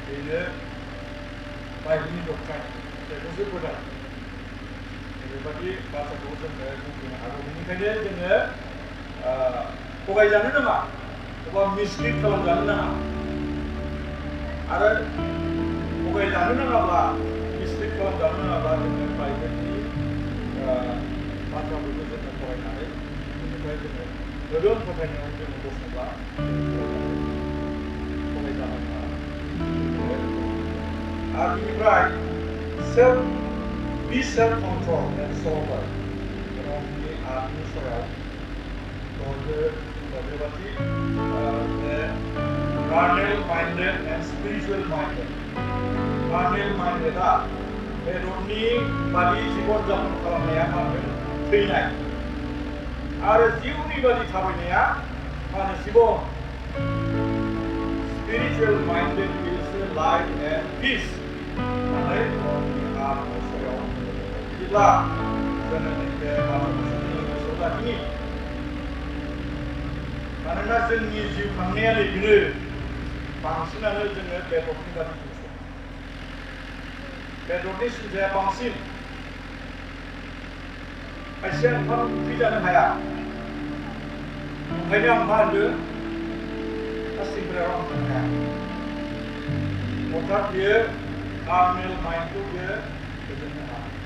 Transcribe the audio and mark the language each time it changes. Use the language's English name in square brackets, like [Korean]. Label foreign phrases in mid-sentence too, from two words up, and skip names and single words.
[Bodo] बेनो बाइबेलनि डक्ट्राइन बेखौसो फोथाय बेबायदि बाथ्राखौ जोङो बुंनो हागौ बेनिखायनो जोङो थगायजानो नाङा एबा मिसलिड खालामजानो नाङा आरो थगायजानो नाङाब्ला मिसलिड खालामजानो नाङाब्ला जोङो बाइबेलनि बाथ्राफोरखौ जोङो फरायनानै बेनिफ्राय जोङो गोदोम फोथायनायाव जोङो गसंब्ला थगायजानो नाङा आरो बेनिफ्राय [English] be self-control and sober [Bodo] गावनि आत्मनि सायाव बेबादि [English] carnal minded and spiritual minded carnal minded [Bodo] बेदरनि बादि जिबन जापन खालामनाया मा होनो थैनाय आरो जिउनि बादि थाबायनाया मा होनो जिबन [English] spiritual minded is life and peace [Bodo] होननानै गावनि आत्मनि सायाव बिदिब्ला जोङो नैबे बाथ्राखौ गोसोआव लाखिनि मानोना जोंनि जिउ खांनाया नैबेनो बांसिनानो जोङो बेदरनि बादि बेदरनि सिन्थाया बांसिन खायसेया ओंखाम ओंख्रि जानो हाया ओंखायनो आं मा होनदों गासैबोराव आं थानो हाया अर्थात बियो [English] carnal mind [Bodo] बियो गोजोननो हाया